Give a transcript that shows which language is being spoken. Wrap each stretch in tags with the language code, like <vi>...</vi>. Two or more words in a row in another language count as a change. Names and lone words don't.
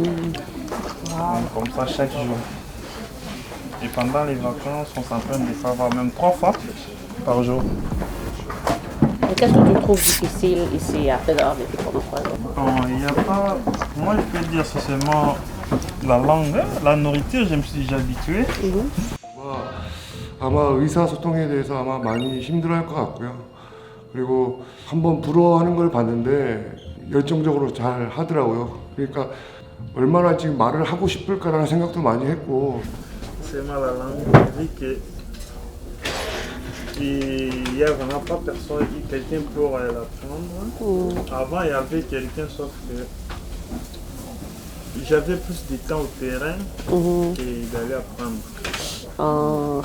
<fr>Donc, comme ça chaque jour. Et pendant les vacances, on s'entraîne des fois même 3 fois par jour. Et qu'est-ce que tu trouves difficile ici après d'avoir vécu pendant 3 jours? Il n'y a pas... Moi, je peux dire c'est seulement la langue, la nourriture, je me suis déjà habitué.</fr> <ko>아마 의사소통에 대해서 아마 많이 힘들어할 것 같고요. 그리고 한번 불어하는 걸 봤는데 열정적으로 잘 하더라고요. 그러니까 얼마나 지금 말을 하고 싶을까라는 생각도 많이 했고.</ko> <fr>Seulement la langue, vu que il n'y a vraiment pas personne, quelqu'un pour l'apprendre. Avant, il y avait quelqu'un, sauf que j'avais plus de temps au terrain que d'aller apprendre.</fr>